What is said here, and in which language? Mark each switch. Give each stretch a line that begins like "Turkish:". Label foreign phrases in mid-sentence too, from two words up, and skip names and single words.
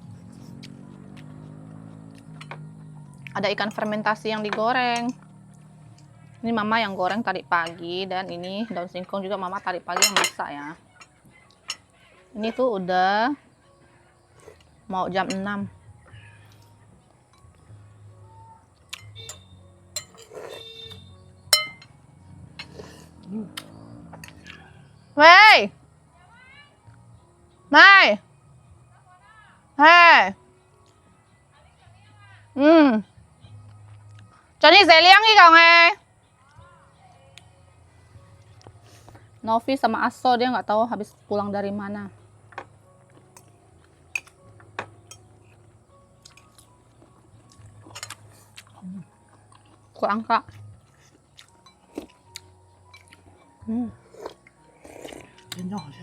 Indonesian: Ada ikan fermentasi yang digoreng. Ini mama yang goreng tadi pagi. Dan ini daun singkong juga mama tadi pagi yang masak ya. Ini tuh udah mau jam 6. Wey! Mai! Hey!
Vietnamese: Cho đi dễ liang đi cậu nghe.
Indonesian: Novi sama Aso dia nggak tahu habis pulang dari mana. Kurang kak. Enak sih.